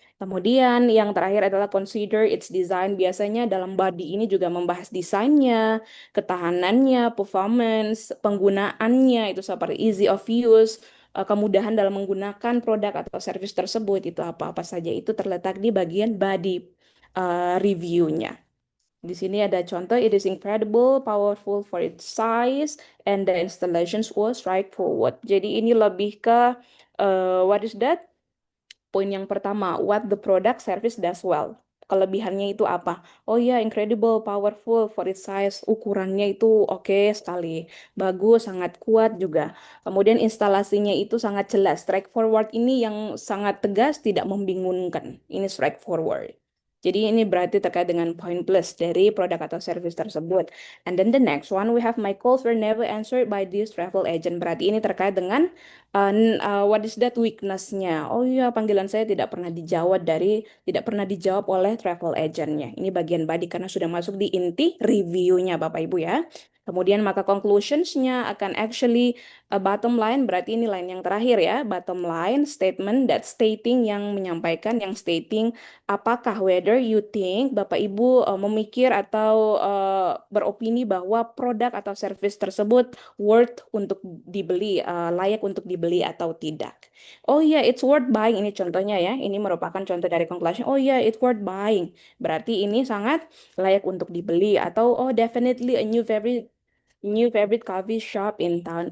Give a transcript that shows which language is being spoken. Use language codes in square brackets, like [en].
[id] Kemudian yang terakhir adalah [en] consider its design. [id] Biasanya dalam body ini juga membahas desainnya, ketahanannya, performance, penggunaannya itu seperti [en] easy of use, [id] kemudahan dalam menggunakan produk atau service tersebut itu apa-apa saja itu terletak di bagian body reviewnya. Di sini ada contoh, [en] it is incredible, powerful for its size, and the installations was straightforward. [id] Jadi ini lebih ke [en] what is that? [id] Poin yang pertama, [en] what the product service does well. [id] Kelebihannya itu apa? [en] Oh ya, incredible, powerful for its size. [id] Ukurannya itu oke sekali. Bagus, sangat kuat juga. Kemudian instalasinya itu sangat jelas. Straightforward ini yang sangat tegas, tidak membingungkan. Ini straightforward. Jadi ini berarti terkait dengan poin plus dari produk atau service tersebut. [en] And then the next one, we have my calls were never answered by this travel agent. [id] Berarti ini terkait dengan [en] what is that [id] weakness-nya? Oh iya, panggilan saya tidak pernah dijawab oleh travel agent-nya. Ini bagian body karena sudah masuk di inti review-nya Bapak Ibu ya. Kemudian maka conclusions-nya akan actually bottom line, berarti ini line yang terakhir ya. [en] Bottom line statement that stating [id] yang menyampaikan, yang stating apakah [en] whether you think [id] Bapak Ibu memikir atau beropini bahwa produk atau service tersebut worth untuk dibeli, layak untuk dibeli atau tidak. Oh iya, [en] it's worth buying. [id] Ini contohnya ya. Ini merupakan contoh dari conclusion. [en] Oh iya, it's worth buying. [id] Berarti ini sangat layak untuk dibeli. Atau [en] oh definitely a new favorite coffee shop in town.